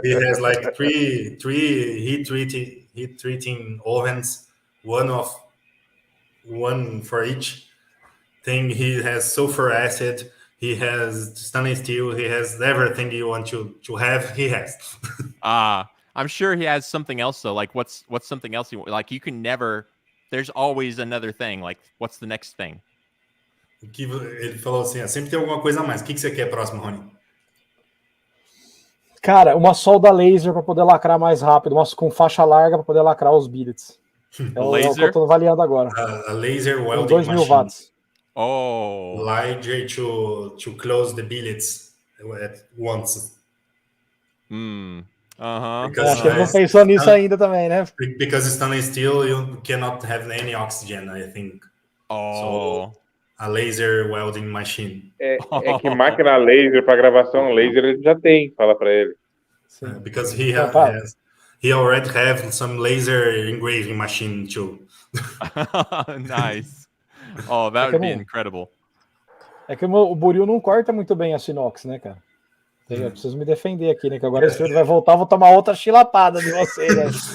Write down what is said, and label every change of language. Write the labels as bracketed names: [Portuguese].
[English] He has like three heat treating ovens, one for each thing. He has sulfur acid, he has stainless steel, he has everything you want to have, he has. I'm sure he has something else though. Like what's something else you can never, there's always another thing. Like what's the next thing? [Portuguese] Ele falou assim, sempre tem alguma coisa a mais. O que você quer próximo, Rony? Cara, uma solda laser para poder lacrar mais rápido, com faixa larga para poder lacrar os billets. É o que eu tô avaliando agora. [English] A laser welding 2.000 watts. Oh. Larger to close the billets at once. [Portuguese] Acho que ele não pensou nisso ainda também, né? [English] Because stainless steel, you cannot have any oxygen, I think. So, a laser welding machine. [Portuguese] É que máquina laser para gravação laser ele já tem, fala para ele. [English] Because he already have some laser engraving machine too. Nice. Oh, that would be incredible. [Portuguese] É que o buril não corta muito bem a inox, né, cara? Eu preciso me defender aqui, né? Que agora esse vai voltar, vou tomar outra chilapada de você, né?